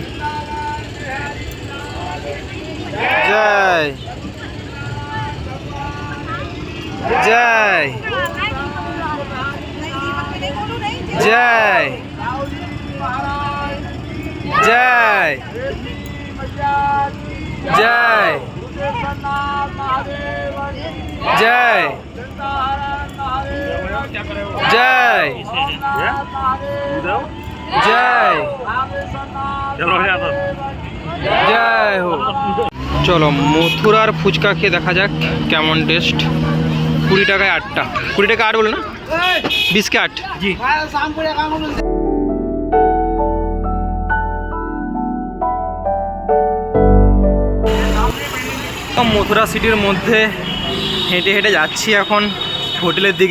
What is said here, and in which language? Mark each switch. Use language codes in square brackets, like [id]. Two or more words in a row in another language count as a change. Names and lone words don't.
[hi] जय जय जय जय जय जय जय जय जय हो। [bn] চলো মথুরার ফুচকা খেয়ে দেখা যাক কেমন টেস্ট। 20 টাকায় 8টা, 20 টাকা 8 বলে না, 20 के 8 জি। মথুরা সিটির মধ্যে হেঁটে হেঁটে যাচ্ছি এখন হোটেলের দিকে।